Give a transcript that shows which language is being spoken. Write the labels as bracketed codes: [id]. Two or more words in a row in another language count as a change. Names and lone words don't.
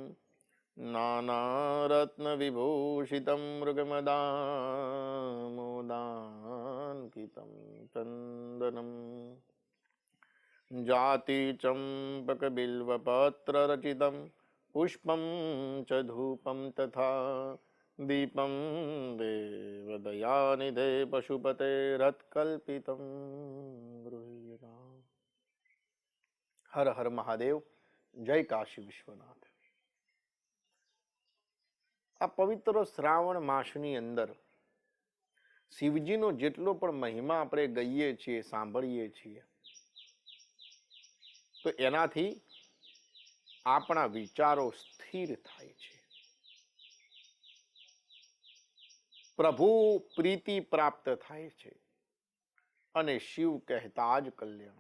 [sa] नानारत्नविभूषितं मृगमदामोदाङ्कितं चन्दनं जातिचम्पकबिल्वपत्ररचितं पुष्पं च धूपं तथा दीपं देवदयानिधे पशुपते रत्कल्पितं गृह्यताम्. [hi] हर हर महादेव. जय काशी विश्वनाथ. [gu] આ પવિત્ર શ્રાવણ માસની અંદર શિવજીનો જેટલો પણ મહિમા આપણે ગઈએ છીએ, સાંભળીએ છીએ, તો એનાથી આપણા વિચારો સ્થિર થાય છે, પ્રભુ પ્રીતિ પ્રાપ્ત થાય છે અને શિવ કહેતા જ કલ્યાણ.